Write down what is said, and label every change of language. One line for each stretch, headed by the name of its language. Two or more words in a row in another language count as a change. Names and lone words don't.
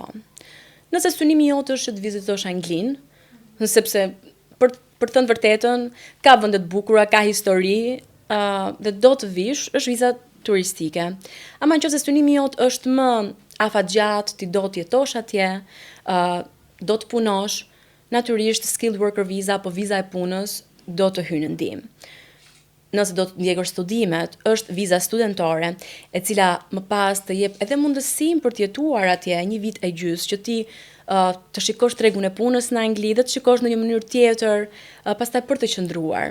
Albanian: Nëse synimi jot është të vizitosh Anglinë, sepse për të thënë vërtetën, ka vende të bukura, ka histori, dhe do të vish, është viza turistike. Ama nëse synimi jot është më afatgjat, ti do të jetosh atje, do të punosh, natyrisht
English: skilled worker visa
Albanian: apo viza e punës do të hyjë në ndihmë. Nëse do të ndjekësh studimet, është viza studentore, e cila më pas të jep edhe mundësinë për të jetuar atje 1 vit e gjys, që ti të shikosh tregun e punës në Angli dhe të shikosh në një mënyrë tjetër, pastaj për të qëndruar.